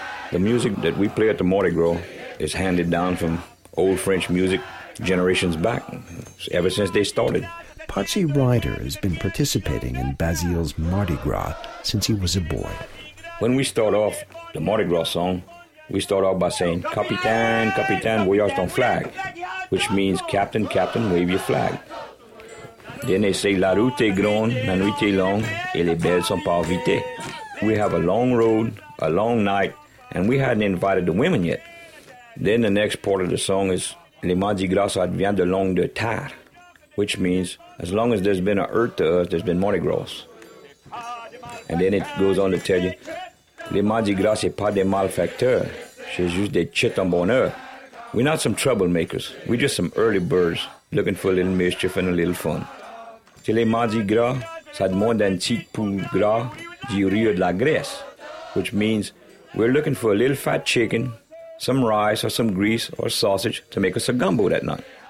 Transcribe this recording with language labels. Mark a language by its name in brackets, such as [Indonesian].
[English] The music that we play at the Mardi Gras is handed down from old French music generations back, ever since they started. Patsy Ryder has been participating in Bazille's Mardi Gras since he was a boy. When we start off the Mardi Gras song, we start off by saying, [French] Capitaine, Capitaine, voyage ton flag, [English] which means, Captain, Captain, wave your flag. Then they say, [French] La route est grande, la nuit est longue, et les belles sont pas invitées. [English] We have a long road, a long night, and we hadn't invited the women yet. Then the next part of the song is, [French] Le Mardi Gras advient de long de terre, [English] which means, as long as there's been an earth to us, there's been Mardi Gras. And then it goes on to tell you, [French] Le Mardi Gras c'est pas des malfacteurs, c'est juste des chitons bonheurs. [English] We're not some troublemakers, we're just some early birds looking for a little mischief and a little fun. [French] C'est le Mardi Gras, ça demande un petit peu gras du rire de la graisse, [English] which means we're looking for a little fat chicken, some rice or some grease or sausage to make us a gumbo that night.